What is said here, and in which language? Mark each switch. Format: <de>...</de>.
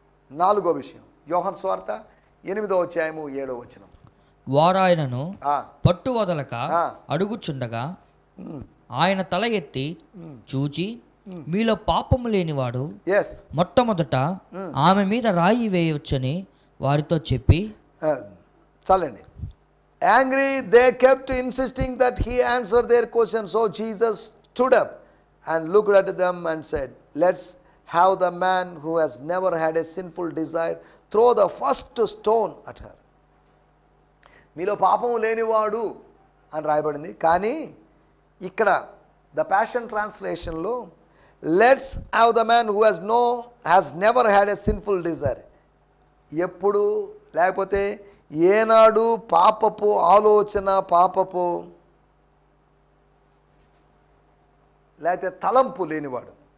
<te>4వ విషయం యోహాను సువార్త 8వ అధ్యాయము 7వ వచనం. వారాయనను పట్టు వదలక అడుగుచుండగా ఆయన తల ఎత్తి చూచి మీలో పాపము లేనివాడు మొట్టమొదట ఆమె మీద రాయి వేయవచ్చని వారితో చెప్పి చాలండి.</te> <en>Angry, they kept insisting that he answer their questions. So Jesus stood up and looked at them and said, let's have the man who has never had a sinful desire throw the first stone at her.</en> <te>మీలో పాపము లేనివాడు అని రాయబడింది, కానీ ఇక్కడ</te> <en>The passion ట్రాన్స్లేషన్లో let's have the man who has never had a sinful desire.</en> <te>ఎప్పుడు లేకపోతే ఏనాడు పాపపు ఆలోచన, పాపపు లేకపోతే తలంపు లేనివాడు.</te>